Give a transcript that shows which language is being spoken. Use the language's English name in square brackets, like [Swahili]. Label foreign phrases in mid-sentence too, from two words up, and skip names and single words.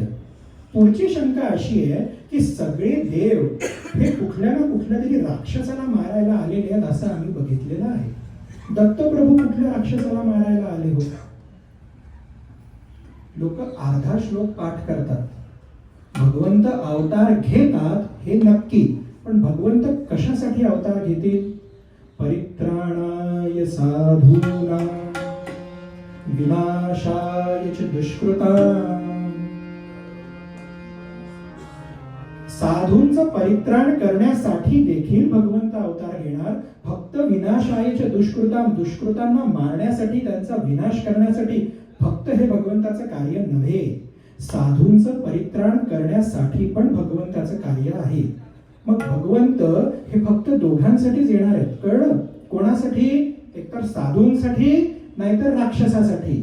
[Marathi] पुढची शंका अशी आहे की सगळे देव हे कुठल्या ना कुठल्या तरी राक्षसाला मारायला आलेले आहेत असं आम्ही बघितलेलं आहे. दत्तप्रभू कुठल्या राक्षसाला मारायला आले होते? लोक अर्धा श्लोक पाठ करतात. भगवंत अवतार घेतात हे नक्की, पण भगवंत कशासाठी अवतार घेतील? [Sanskrit] परित्राणाय साधूनां विनाशाय च दुष्कृतां. [Marathi] साधूंचं परित्राण करण्यासाठी देखील भगवंत अवतार घेणार. फक्त [Sanskrit] विनाशाय च दुष्कृतां, [Marathi] दुष्कृतांना मारण्यासाठी, त्यांचा विनाश करण्यासाठी फक्त हे भगवंताचं कार्य नव्हे. साधूंचं परित्राण करण्यासाठी पण भगवंताचं कार्य आहे. मग भगवंत हे फक्त दोघांसाठीच येणार आहेत. कळलं? कोणासाठी? एकतर साधूंसाठी, नाहीतर राक्षसासाठी.